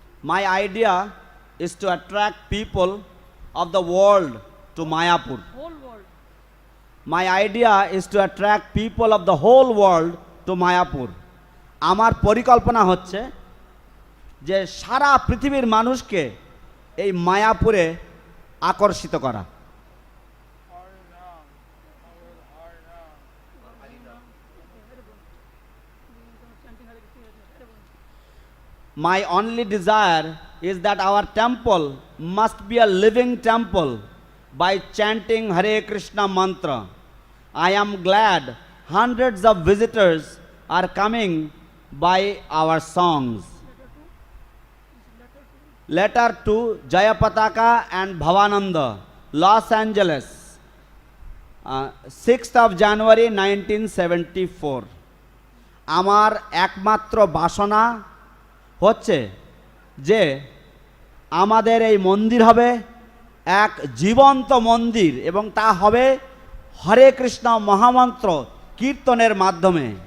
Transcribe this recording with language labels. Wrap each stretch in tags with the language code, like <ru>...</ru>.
<en>My idea is to attract people of the world to Mayapur. whole world. My idea is to attract people of the whole world to Mayapur.</en> <bn>আমার পরিকল্পনা হচ্ছে যে সারা পৃথিবীর মানুষকে এই মায়াপুরে আকর্ষিত করা।</bn> <en>My only desire is that our temple must be a living temple by chanting Hare Krishna mantra. I am glad hundreds of visitors are coming by our songs. Letter to Jayapataka and Bhavananda, Los Angeles, 6th of January 1974.</en> <bn>আমার একমাত্র বাসনা হচ্ছে যে আমাদের এই মন্দির হবে এক জীবন্ত মন্দির এবং তা হবে হরে কৃষ্ণ মহামন্ত্র কীর্তনের মাধ্যমে।</bn>